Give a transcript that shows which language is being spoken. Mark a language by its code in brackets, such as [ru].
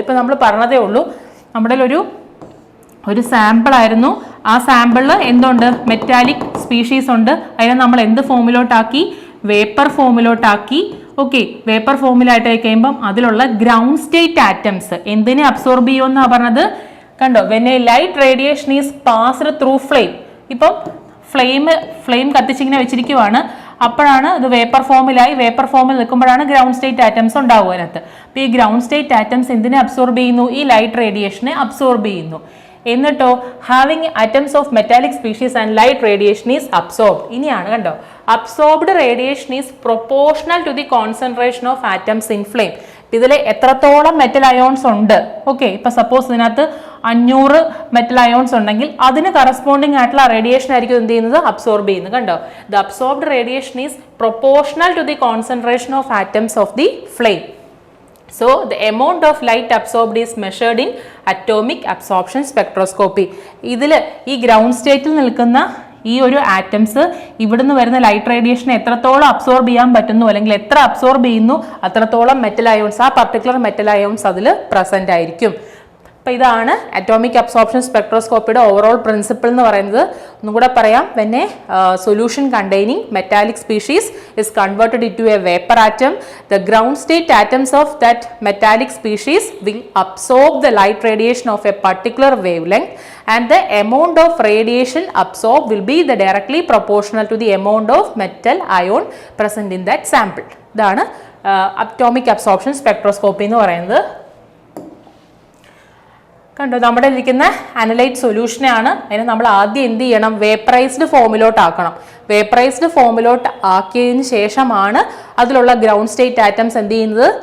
[ml] ഇപ്പോൾ നമ്മൾ പറഞ്ഞതേ ഉള്ളൂ, നമ്മുടെ ഒരു സാമ്പിൾ ആയിരുന്നു. ആ സാമ്പിളിൽ എന്തുണ്ട്? മെറ്റാലിക് സ്പീഷീസ് ഉണ്ട്. അതിനെ നമ്മൾ എന്ത് ഫോമിലോട്ടാക്കി? വേപ്പർ ഫോമിലോട്ടാക്കി. ഓക്കെ, വേപ്പർ ഫോമിലായിട്ട് കഴിയുമ്പം അതിലുള്ള ഗ്രൗണ്ട് സ്റ്റേറ്റ് ആറ്റംസ് എന്തിനെ അബ്സോർബ് ചെയ്യുമെന്നാണ് പറഞ്ഞത്? കണ്ടോ? [en] when a light radiation is passed through flame. [ml] ഇപ്പം ഫ്ലെയിം കത്തിച്ചിങ്ങനെ വെച്ചിരിക്കുവാണ്. അപ്പോഴാണ് ഇത് വേപ്പർ ഫോമിലായി. വേപ്പർ ഫോമിൽ നിൽക്കുമ്പോഴാണ് ഗ്രൗണ്ട് സ്റ്റേറ്റ് ആറ്റംസ് ഉണ്ടാവുക അതിനകത്ത്. അപ്പോൾ ഈ ഗ്രൗണ്ട് സ്റ്റേറ്റ് ആറ്റംസ് എന്തിനെ അബ്സോർബ് ചെയ്യുന്നു? ഈ ലൈറ്റ് റേഡിയേഷനെ അബ്സോർബ് ചെയ്യുന്നു. എന്നിട്ടോ [en] Having atoms of metallic species and light radiation is absorbed. [ml] ഇനിയാണ് കണ്ടോ, [en] Absorbed radiation is proportional to the concentration of atoms in flame. [ml] ഇതിൽ എത്രത്തോളം മെറ്റൽ അയോൺസ് ഉണ്ട്? ഓക്കെ, ഇപ്പൊ സപ്പോസ് ഇതിനകത്ത് 500 മെറ്റൽ അയോൺസ് ഉണ്ടെങ്കിൽ അതിന് കറസ്പോണ്ടിങ് ആയിട്ടുള്ള റേഡിയേഷൻ ആയിരിക്കും എന്ത് ചെയ്യുന്നത്? അബ്സോർബ് ചെയ്യുന്നത്. കണ്ടോ, [en] The absorbed radiation is proportional to the concentration of atoms of the flame. So the amount of light absorbed is measured in atomic absorption spectroscopy. [ml] ഇതിൽ ഈ ഗ്രൗണ്ട് സ്റ്റേറ്റിൽ നിൽക്കുന്ന ഈ ഒരു ആറ്റംസ് ഇവിടുന്ന് വരുന്ന ലൈറ്റ് റേഡിയേഷൻ എത്രത്തോളം അബ്സോർബ് ചെയ്യാൻ പറ്റുന്നു, അല്ലെങ്കിൽ എത്ര അബ്സോർബ് ചെയ്യുന്നു അത്രത്തോളം മെറ്റൽ അയോൺസ്, ആ പർട്ടിക്കുലർ മെറ്റൽ അയോൺസ് അതിൽ പ്രസന്റ് ആയിരിക്കും. അപ്പോൾ ഇതാണ് അറ്റോമിക് അബ്സോർപ്ഷൻ സ്പെക്ട്രോസ്കോപ്പിയുടെ ഓവറോൾ പ്രിൻസിപ്പിൾ എന്ന് പറയുന്നത്. ഒന്നും കൂടെ പറയാം. [en] when a solution containing metallic species is converted into a vapor atom, the ground state atoms of that metallic species will absorb the light radiation of a particular wavelength, and the amount of radiation absorbed will be directly proportional to the amount of metal ion present in that sample. [ml] ഇതാണ് atomic absorption spectroscopy എന്ന് പറയുന്നത്. കണ്ടോ, നമ്മുടെ ഇരിക്കുന്ന analyte സൊല്യൂഷനാണ്. അതിന് നമ്മൾ ആദ്യം എന്ത് ചെയ്യണം? വേപ്പറൈസ്ഡ് ഫോമിലോട്ട് ആക്കണം. വേപ്പറൈസ്ഡ് ഫോമിലോട്ട് ആക്കിയതിന് ശേഷമാണ് അതിലുള്ള ഗ്രൗണ്ട് സ്റ്റേറ്റ് ആറ്റംസ് എന്ത് ചെയ്യുന്നത്?